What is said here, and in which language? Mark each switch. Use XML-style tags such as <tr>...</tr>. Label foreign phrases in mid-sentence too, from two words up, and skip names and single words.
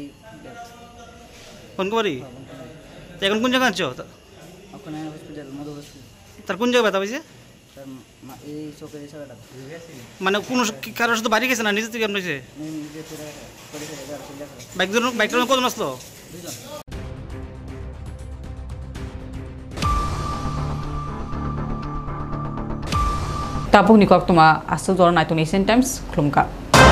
<bn>কোন বাড়ি এখন কোন জায়গা আছো ওখানে হসপিটাল মধু হসপিটাল তার কোন জায়গায় ব্যথা হয়েছে তার এই চোখের ইশারাটা মানে কোন কারোর সাথে বাড়ি গেছে না নিজে থেকে এমন হয়েছে নিজে ফিরে করে বাইকটা কজন আসলো দুজন</bn> <trp>tabuk ni kok tuma asu jor nai to nation times klumka</trp>